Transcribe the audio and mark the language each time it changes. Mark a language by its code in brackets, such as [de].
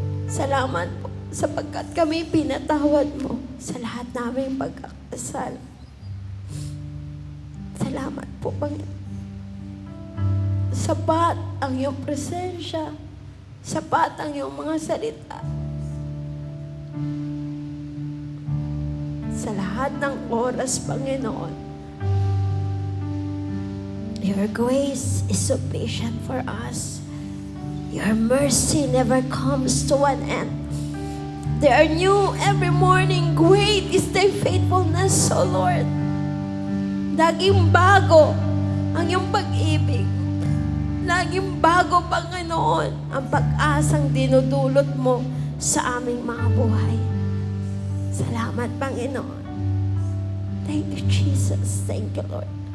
[tl] Salamat po sapagkat kami pinatawad mo sa lahat naming pagkakasala. Salamat po, Panginoon. Sapat ang iyong presensya. Sapat ang iyong mga salita. Sa lahat ng oras, [en] Panginoon, your grace is sufficient for us. Your mercy never comes to an end. They are new every morning. Great is thy faithfulness, O Lord. [tl] Laging bago ang iyong pag-ibig. Laging bago, Panginoon, ang pag-asang dinudulot mo sa aming mga buhay. Salamat, Panginoon. [en] Thank you, Jesus. Thank you, Lord.